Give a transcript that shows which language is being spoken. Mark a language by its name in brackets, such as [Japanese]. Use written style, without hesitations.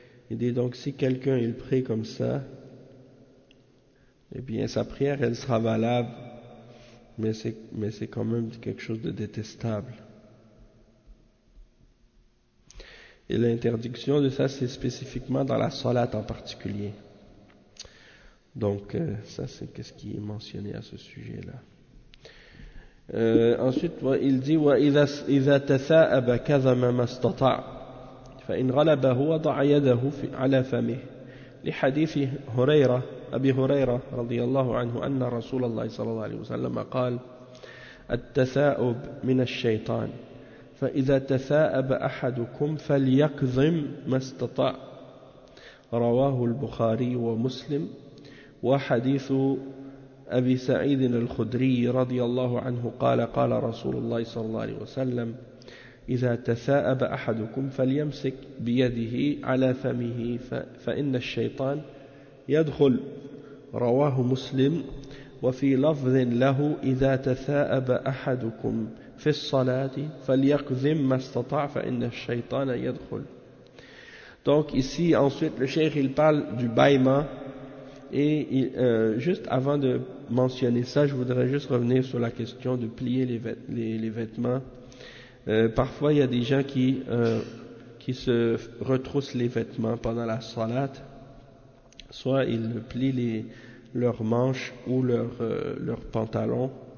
[French] Il dit donc si quelqu'un il prie comme ça, eh bien sa prière elle sera valable, mais c'est quand même quelque chose de détestable. Et l'interdiction de ça, c'est spécifiquement dans la salat en particulier. Donc, ça, c'est ce qui est mentionné à ce sujet-là. Ensuite, il dit [Arabic] وَإِذَا تَثَاءَبَ كَذَمَ مَا اسْتَطَعَ فَإِنْ غَلَبَهُ وَضَعَ يَدَهُ عَلَى فَمِهِ لِحَدِيثِ أَبِي هُرَيْرَةَ رضي الله عنه أن رسول الله صلى الله عليه وسلم قال التثاؤب من الشيطان فإذا تثاءب أحدكم فليكظم ما استطاع رواه البخاري ومسلم وحديث أبي سعيد الخدري رضي الله عنه قال قال رسول الله صلى الله عليه وسلم إذا تثاءب أحدكم فليمسك بيده على فمه فإن الشيطان يدخل رواه مسلم وفي لفظ له إذا تثاءب أحدكم في الصلاة فليقذم ما استطاع فإن الشيطان يدخل. [French] Donc ici ensuite le cheikh il parle du baïma et juste avant de mentionner ça je voudrais juste revenir sur la question de plier les vêtements. Parfois il y a des gens qui se retroussent les vêtements pendant la salat, soit ils plient leurs manches ou leurs pantalons.